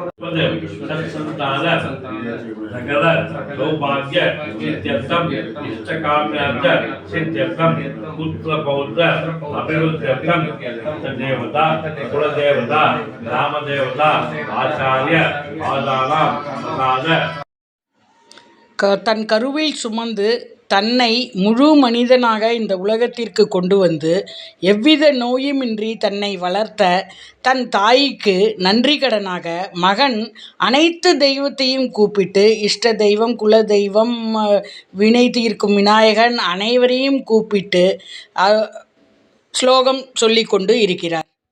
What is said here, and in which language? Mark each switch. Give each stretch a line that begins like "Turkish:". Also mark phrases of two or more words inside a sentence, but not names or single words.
Sanskrit: सत्संतान सकल सौभाग्य सिद्ध्यर्थम इष्टकाम्यार्थ सिद्ध्यर्थम पुत्र पौत्र अभिवृद्ध्यर्थम देवता कुलदेवता ग्रामदेवता आचार्य आदाना प्रसाद
Tamil: தன் கருவில் சுமந்து தன்னை முழு மனிதனாக இந்த உலகத்திற்கு கொண்டு வந்து எவ்வித நோயுமின்றி தன்னை வளர்த்த தன் தாய்க்கு நன்றி கடனாக மகன் அனைத்து தெய்வத்தையும் கூப்பிட்டு இஷ்ட தெய்வம் குல தெய்வம் வினை தீர்க்கும் விநாயகன் அனைவரையும் கூப்பிட்டு ஸ்லோகம் சொல்லிக்கொண்டு இருக்கிறார்.